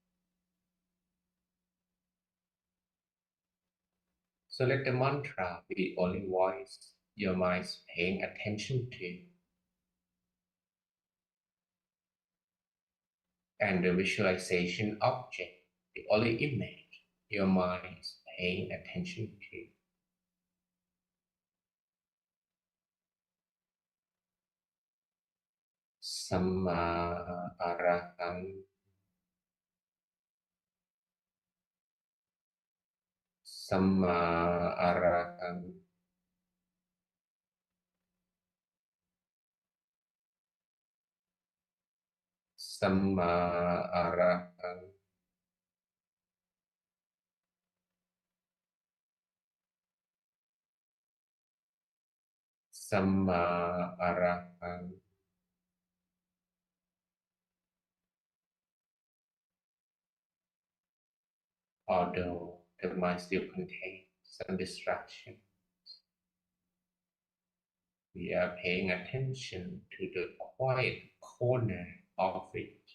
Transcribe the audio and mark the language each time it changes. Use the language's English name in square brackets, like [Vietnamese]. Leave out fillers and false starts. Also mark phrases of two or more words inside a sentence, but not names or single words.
[English] So let the mantra be the only voice your mind is paying attention to, and the visualization object the only image your mind is paying attention to. [Pali] Samma arahang, Samma arahang, Samma arahang, Samma arahang. [English] Although the mind still contains some distraction, we are paying attention to the quiet corner of it.